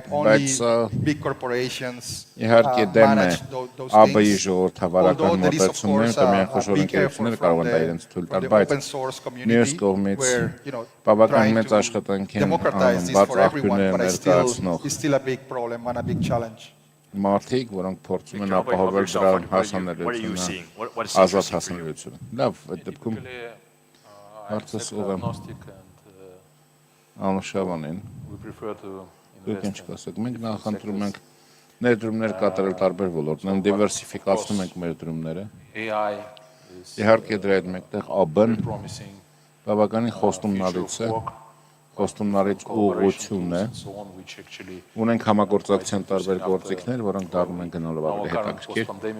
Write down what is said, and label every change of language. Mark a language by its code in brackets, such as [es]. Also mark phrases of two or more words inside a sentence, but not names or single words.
[en] Only big corporations manage those things. Although there is, of course, a big effort from the open source community where, you know, trying to democratize this for everyone, but it's still a big problem and a big challenge. [hy] Մարդիկ, որոնք փորձում են ապահովել դրան հասանելիությունը, ազատ հասանելիությունը։ Լավ, այդ դեպքում հարցս ուղղեմ Անուշավանին։ Դուք ինչ կասեք։ Մենք նախընտրում ենք ներդրումներ կատարել տարբեր ոլորտներում, դիվերսիֆիկացնում ենք մեր դրումները։ Իհարկե դրա հետ մեկտեղ ԱԲ-ն բավականին խոստումնալից է, խոստումնալից ուղղություն է։ Ունենք համագործակցության տարբեր գործիքներ, որոնք դառնում են գնալով ավելի հետաքրքիր։